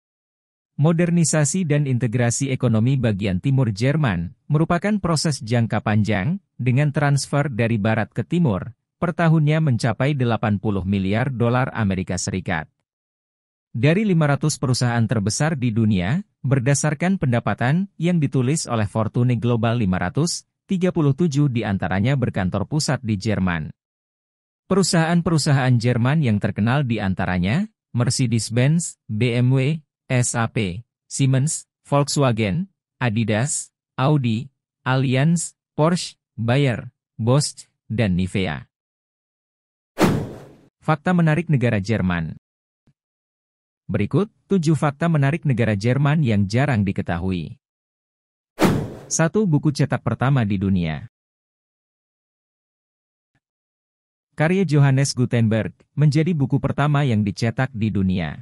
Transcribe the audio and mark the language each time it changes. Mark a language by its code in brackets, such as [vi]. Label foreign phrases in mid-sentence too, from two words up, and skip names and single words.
[id] Modernisasi dan integrasi ekonomi bagian timur Jerman merupakan proses jangka panjang, dengan transfer dari Barat ke Timur, per tahunnya mencapai 80 miliar dolar Amerika Serikat. Dari 500 perusahaan terbesar di dunia, berdasarkan pendapatan yang ditulis oleh Fortune Global 500, 37 diantaranya berkantor pusat di Jerman. Perusahaan-perusahaan Jerman yang terkenal diantaranya, Mercedes-Benz, BMW, SAP, Siemens, Volkswagen, Adidas, Audi, Allianz, Porsche, Bayer, Bosch, dan Nivea. Fakta menarik negara Jerman. Berikut 7 fakta menarik negara Jerman yang jarang diketahui. 1. Buku cetak pertama di dunia. Karya Johannes Gutenberg menjadi buku pertama yang dicetak di dunia.